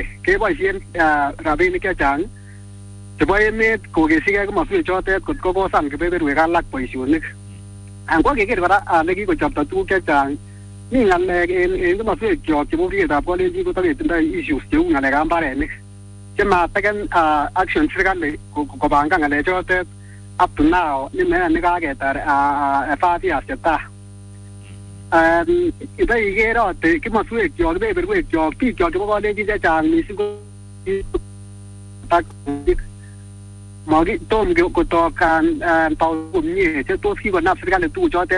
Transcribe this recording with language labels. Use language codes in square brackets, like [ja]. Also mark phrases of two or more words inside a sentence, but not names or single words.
[kln] keboisien rabinik chechang chebo emet kokesigei komoswek chotet kot kokosan kebeberwek alak boisionik ko keker kora ale kikochopto tuguk chechang mi ngalek en komoswek kyok chebo bietab kolenjin kotoketindoi issues cheu ngalekab mbarenik chemateken action serikali kobangan ngalek chotet [en] up to now [kln] nikaketar 5 years cheta ito igerote kimoswek kyok kebeberwek kyok biik kyok chebo kolenjin chechang mising ko tom kotokan tau komie chetos kikonap serikali tuguchotet